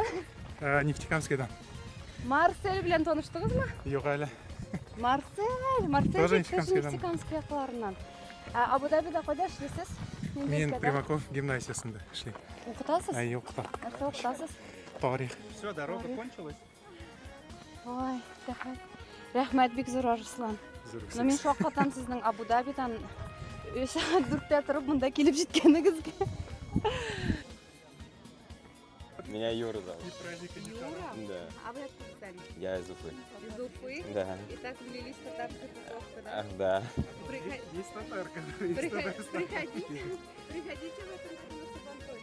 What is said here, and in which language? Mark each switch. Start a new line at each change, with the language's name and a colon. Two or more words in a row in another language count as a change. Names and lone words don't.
Tatar: Нефтекамскийдан. Марсель белән таныштыгызмы? Юк әле. Марсель
Russian: Тоже
Tatar: Нефтекамский якларыннан. Абу-Дабида кайда эшлисез? Мен Примаков гимназиясында эшлим. Укытасыз? Укытам. Нәрсә укытасыз? Тарих.
Russian: Все, дорога кончилась. Ой,
Tatar: рәхмәт бик зур Арслан. Но мен шаккатан сезнең Абу-Дабидан сәгать 4-тә торып монда килеп җиткәнегезгә.
Russian: Меня Юра зовут. Юра? Да. А вы откуда? Я из Уфы. Из Уфы? Да. И так влились в татарскую тусовку, да? Да. Есть татарка. Приходите в этом году с Антоном.